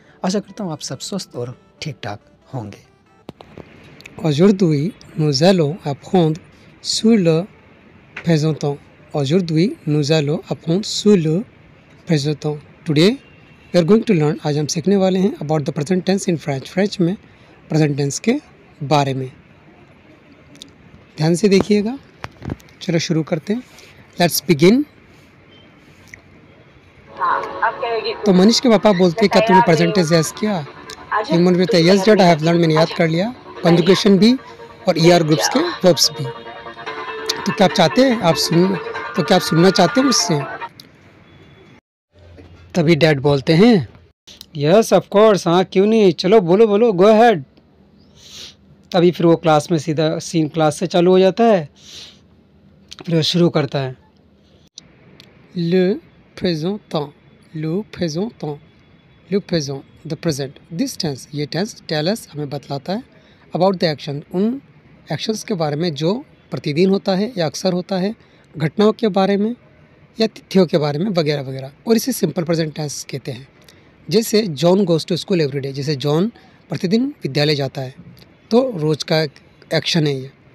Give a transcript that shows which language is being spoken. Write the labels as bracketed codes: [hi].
[hi] आशा करता हूँ आप सब स्वस्थ और ठीक ठाक होंगे. [fr] Aujourd'hui, nous allons apprendre sur le présent temps. Aujourd'hui, nous allons apprendre sur le présent temps. [en] Today, we are going to learn. [hi] आज हम सीखने वाले हैं [en] about the present tense in French. [hi] French में present tense के बारे में. ध्यान से देखिएगा. चलो शुरू करते हैं. [en] Let's begin. [hi] तो मनीष के पापा बोलते हैं क्या तुमने प्रेजेंट टेंस याद किया? इमन बोलता है [en] yes dad I have learn, [hi] मैंने याद कर लिया. कंजुगेशन भी और ईआर ग्रुप्स के वर्ब्स भी. तो क्या आप चाहते हैं क्या आप सुनना चाहते हैं मुझसे? तभी डैड बोलते हैं [en] yes of course, [hi] हाँ क्यों नहीं, चलो बोलो [en] Go ahead. [hi] तभी फिर वो क्लास में सीधा सीन क्लास से चालू हो जाता है. फिर वो शुरू करता है [fr] ले प्रेजेंट temps, le présent temps, le présent, [en] the present. This tense, [hi] ये tense [en] tell us [hi] हमें बतलाता है [en] about the action, [hi] उन एक्शंस के बारे में जो प्रतिदिन होता है या अक्सर होता है, घटनाओं के बारे में या तिथियों के बारे में वगैरह वगैरह. और इसे सिंपल प्रेजेंट टेंस कहते हैं. जैसे [en] John goes to school everyday, [hi] जैसे जॉन प्रतिदिन विद्यालय जाता है, तो रोज़ का एक्शन है ये.